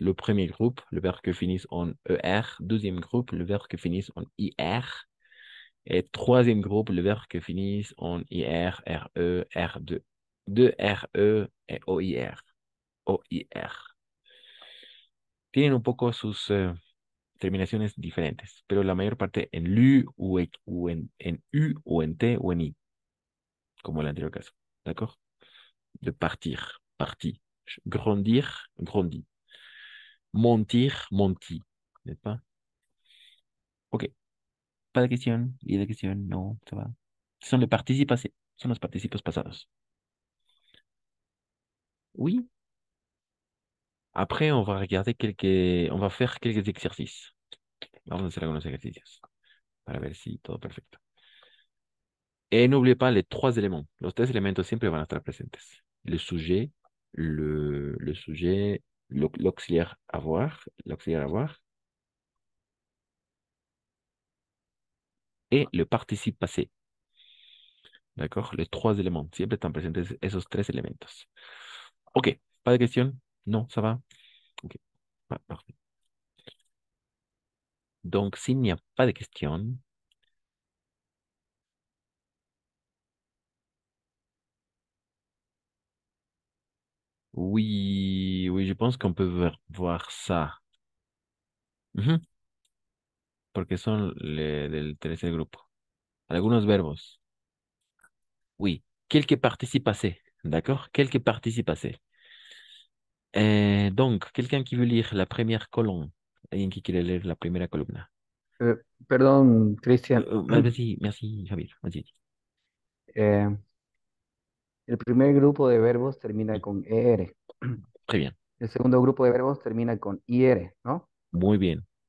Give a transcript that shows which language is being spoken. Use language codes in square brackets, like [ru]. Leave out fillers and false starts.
[fr] Le premier groupe, le verbe que finisse en ER. Deuxième groupe, le verbe que finisse en IR. Et troisième groupe, le verbe que finisse en IR, RE, R2. De RE et OIR. OIR. [es] Tienen un poco sus terminaciones diferentes, pero la mayor parte en LU o en U o en T o en I, como el anterior caso. [fr] ¿D'accord? De partir, parti. Grandir, grandi. Mentir, menti. ¿N'est-ce pas? Ok. Pas de question. [es] Y de question, no, [fr] ça va. Son les participes passés. [es] Son los participos pasados. [fr] Oui. Après, on va regarder on va faire quelques exercices. [es] Vamos a hacer algunos ejercicios para ver si todo perfecto. [fr] Et n'oubliez pas les trois éléments. [es] Los tres elementos siempre van a estar presentes. [fr] Le sujet, le sujet, l'auxiliaire avoir, et le participe passé. D'accord? Les trois éléments. [es] Siempre están presentes esos tres elementos. [fr] Ok. ¿Pas de question? Non, ça va? Ok. Parfait. Donc, s'il n'y a pas de question, oui, oui, je pense qu'on peut voir ça. [es] Ujú, porque son del tercer grupo. Algunos verbos. [fr] Oui. Quelques participes passés. D'accord? Quelques participes passés. Donc, quelqu'un qui veut lire la première colonne. [es] Alguien qui quiere leer la primera columna. Eh, perdón, Cristian. [fr] Merci, merci, Javier. Vas-y. [es] Eh, el primer grupo de verbos termina con ER. [fr] Très bien. [es] El segundo grupo de verbos termina con IR, ¿no? Muy bien.